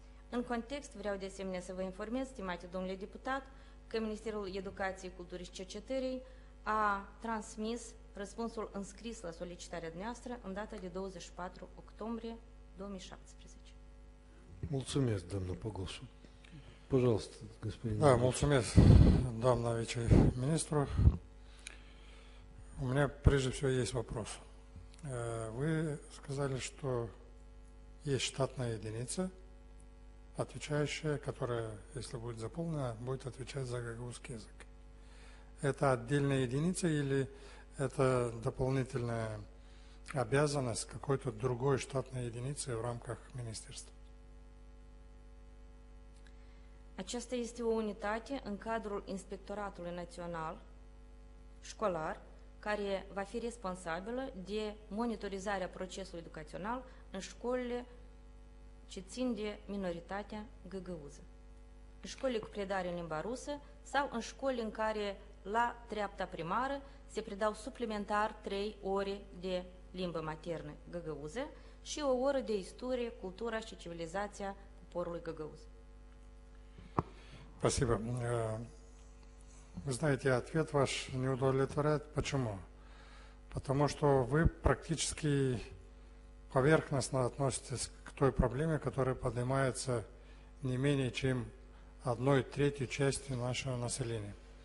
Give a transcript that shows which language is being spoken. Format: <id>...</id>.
<ro>În context, vreau de asemenea să vă informez, stimate domnule deputat, că Ministerul Educației, Culturii și Cercetării a transmis răspunsul înscris la solicitarea noastră în data de 24 octombrie 2017. Mulțumesc, doamna Pogosу.</ro> <ru>Пожалуйста, господин. Да,</ru> <ro>mulțumesc, doamna</ro> <ru>вице-министру. У меня прежде всего есть вопрос. Вы сказали, что есть штатная единица, отвечающая, которая, если будет заполнена, будет отвечать за гагаузский язык. Это отдельная единица или это doполнительная обязанность какой-то другой штатной единицы в рамках министерства?</ru> <ro>Aceasta este o unitate în cadrul Inspectoratului Național Școlar, care va fi responsabilă de monitorizarea procesului educațional în școlile ce țin de minoritatea găgăuză. În școlile cu predare în limba rusă sau în școlile în care la treapta primară se predau suplimentar 3 ore de limbă maternă găgăuză și o oră de istorie, cultura și civilizația poporului găgăuz.</ro> <ru>Спасибо. Вы знаете, ответ ваш не удовлетворяет. Почему? Потому что вы практически поверхностно относитесь к той проблеме, которая поднимается не менее чем 1/3 части нашего населения.</ru>